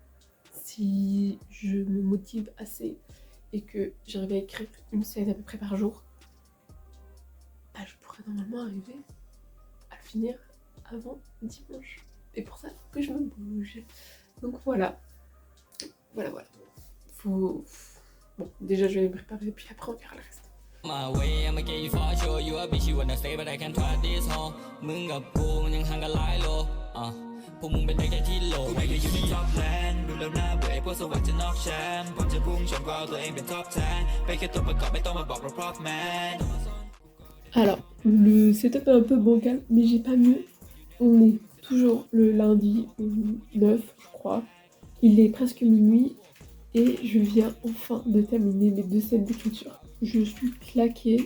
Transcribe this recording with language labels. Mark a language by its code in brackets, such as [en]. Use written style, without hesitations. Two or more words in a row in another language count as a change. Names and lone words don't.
[fr] Si je me motive assez et que j'arrive à écrire une scène à peu près par jour, je pourrais normalement arriver à le finir avant dimanche. Et pour ça, il faut que je me bouge. Donc voilà. Voilà. Bon, déjà je vais me préparer, puis après on verra le reste. [en] My way, I'ma get you for sure. You a bitch, you wanna stay, but I can't try this home. [th] มึงกับกูมันยังห่างกันหลายโลพวกมึงเป็นได้แค่ที่โลกูไม่ได้อยู่ในท็อปแลนด์ดูแล้วน่าเบื่อไอ้พวกสวรรค์จะนอกแชมป์ก่อนจะพุ่งชนก็เอาตัวเองเป็นท็อป10ไปแค่ตัวประกอบไม่ต้องมาบอกเรา [en] prop man. [fr] Alors, le setup est un peu bancal, mais j'ai pas mieux. On est toujours le lundi 9, je crois. Il est presque minuit. Et je viens enfin de terminer mes 2 scènes d'écriture. Je suis claquée.